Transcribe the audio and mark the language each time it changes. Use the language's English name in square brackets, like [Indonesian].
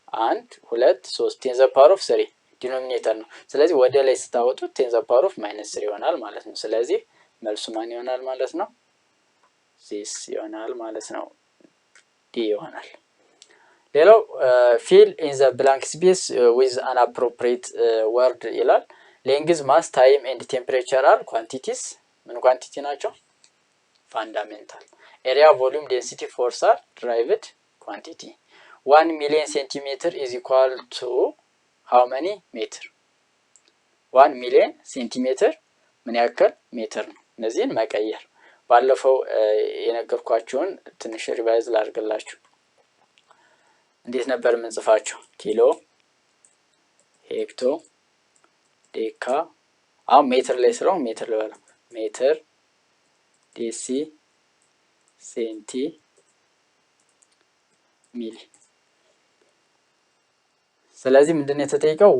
[Amharic] 1 2 3 10 the power of 3 ዲኖሚኔተር ነው። ስለዚህ ወደ ላይ ስታወጡት 10 the power of -3 ይሆናል ማለት ነው። ስለዚህ መልሱ ማን ይሆናል ማለት ነው? this ይሆናል ማለት ነው። ዲ ይሆናል። [English] ሌላው fill in the blank space with an appropriate word ይላል። length, mass, time and temperature are quantities [Amharic] ምን ኳንቲቲ ናቸው? [English] fundamental. area, volume, density, force are derived quantity. 1 million centimeter is equal to how many meter? [Amharic] 1 million centimeter ምን ያክል ሜትር ነው? እነዚህን መቀየር ባለፈው የነገርኳችሁን ትንሽ ሪቫይዝ ላድርግላችሁ። እንዴት ነበር የምንጽፋቸው? ኪሎ፣ ሄክቶ፣ ዴካ። አሁን ሜትር ላይ ስለሆነ ሜትር ልበለው። ሜትር፣ ዴሲ፣ ሴንቲ፣ ሚሊ። ስለዚህ ምንድነው የተጠየቀው?